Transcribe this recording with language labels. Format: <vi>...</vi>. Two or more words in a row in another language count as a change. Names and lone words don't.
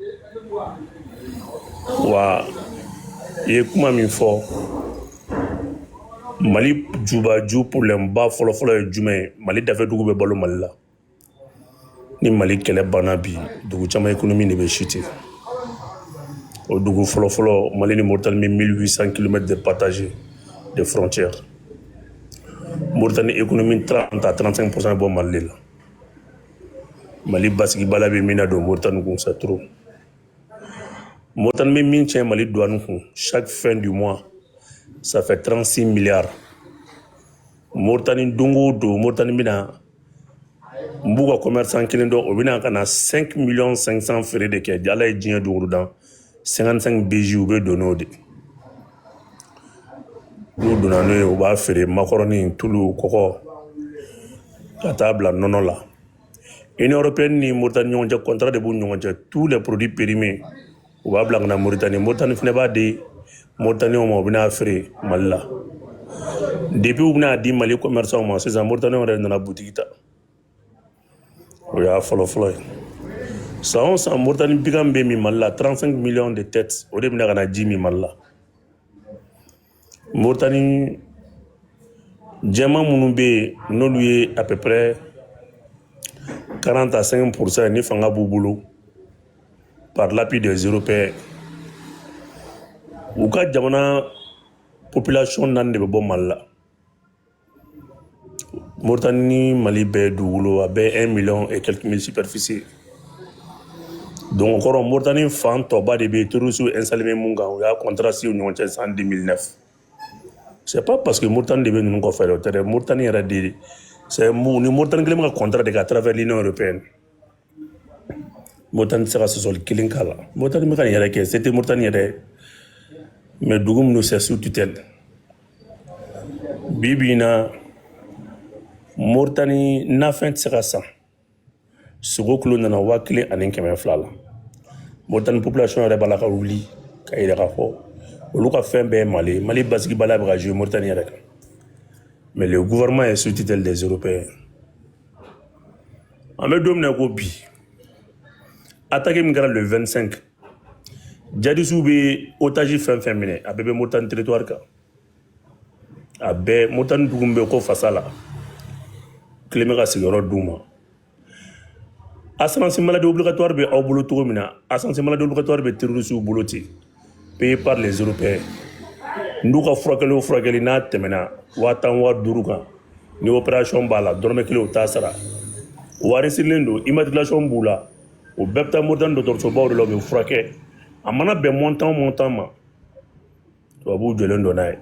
<bm>Wa i ye kuma min fɔ, Mali jubaju problème ba fɔlɔfɔlɔ ye jumɛn ye? Mali dafɛdugu bɛ balo Mali la. Ni Mali kɛlɛ banna bi, dugu caman économie de bɛ chuter. O dugu fɔlɔfɔlɔ, Mali ni Mauritanie bɛ 1800 km de</bm> <fr>partagé de frontières.</fr> <bm>Mauritanie économie 30 à 35% bɔ Mali la. Mali basigi bala bɛ min na don Mauritanie kun,</bm> <fr>c'est trop.</fr> <bm>Mauritanie bɛ min tiɲɛ Mali douane kun,</bm> <fr>chaque fin du mois, ça fait 36 milliards.</fr> <bm>Mauritanie don o don, Mauritanie bɛna n b'u ka commerçant kelen dɔn, o bɛna ka na 5 500 000 feere de kɛ. Ala ye diɲɛ don o don 55 BJ u bɛ don n'o de. N'u donna n'o ye u b'a feere macaroni, tulu, kɔgɔ ka taa bila nɔnɔ la. Union européenne ni Mauritanie ɲɔgɔn cɛ contrat de b'u ɲɔgɔn cɛ,</bm> <fr>tous les produits périmés</fr> <bm>u b'a bila ka na Mauritanie. Mauritanie fana b'a di Mauritaniens ma, u bɛna feere Mali la. Depuis u bɛna di Mali commerçants ma sisan, Mauritaniens yɛrɛ nana boutique ta. O y'a fɔlɔfɔlɔ ye. San o san Mauritanie bigan bɛ min Mali la,</bm> <fr>35 millions de têtes,</fr> <bm>o de bɛna ka na ji min Mali la. Mauritanie jɛman minnu bɛ yen n'olu ye</bm> <fr>à peu près</fr> <bm>40 à 50% ni fanga b'u bolo</bm> <fr>par l'appui des Européens,</fr> <bm>u ka jamana population 4 de bɛ bɔ Mali la. Mauritanie ni Mali bɛɛ dugukolo a bɛɛ</bm> <fr>1 million et quelques mille superficie.</fr> <bm>Donc o kɔrɔ Mauritanie fan tɔba de bɛ</bm> <fr>terroristes installé</fr> <bm>bɛ mun kan, u y'a</bm> <fr>contrat signé</fr> <bm>u ni ɲɔgɔn cɛ en 2009.</bm> <fr>C'est pas parce que</fr> <bm>Mauritanie de bɛ ninnu kɔfɛ dɛ, o tɛ dɛ, Mauritanie yɛrɛ de c'est ni Mauritanie kelen bɛ ka contrat de kɛ</bm> <fr>à travers l'Union européenne.</fr> <bm>Mauritanie tɛ se ka sɔsɔli kelen k'a la. Mauritanie bɛ ka nin yɛrɛ kɛ, c'était Mauritanie yɛrɛ, mais dugu minnu</bm> <fr>c'est sous tutelle.</fr> <bm>Bi bi in na Mauritanie nafɛn tɛ se ka san, sogo kilo nana 1200 la. Mauritanie population yɛrɛ b'a la ka wuli ka yɛrɛ ka fɔ olu ka fɛn bɛɛ ye Mali basigi bala bɛ ka jouer Mauritanie yɛrɛ kan.</bm> <fr>Mais le gouvernement est sous tutelle des Européens.</fr> <bm>An bɛ don min na ko bi, attaque min kɛra le 25, djihadistes bɛ otage fɛn fɛn minɛ, a bɛɛ bɛ Mauritanie territoire kan. A bɛɛ Mauritanie dugu min bɛ ko Fasala, tile bɛ ka sigiyɔrɔ d'u ma.</bm> <fr>Assurance maladie obligatoire</fr> <bm>bɛ aw bolo cogo min na,</bm> <fr>assurance maladie obligatoire</fr> <bm>bɛ terroristes bolo ten,</bm> <fr>payé par les Européens.</fr> <bm>N'u ka furakɛli o furakɛli n'a tɛmɛna 10,000 kan, ni opération b'a la dɔrɔmɛ kelen u t'a sara. Wari sirilen don, immatriculation b'u la, o bɛɛ bɛ taa Mauritanie dɔgɔtɔrɔsobaw de la u bɛ furakɛ. A mana bɛn montant ma, tubabuw jɔlen don n'a ye.</bm>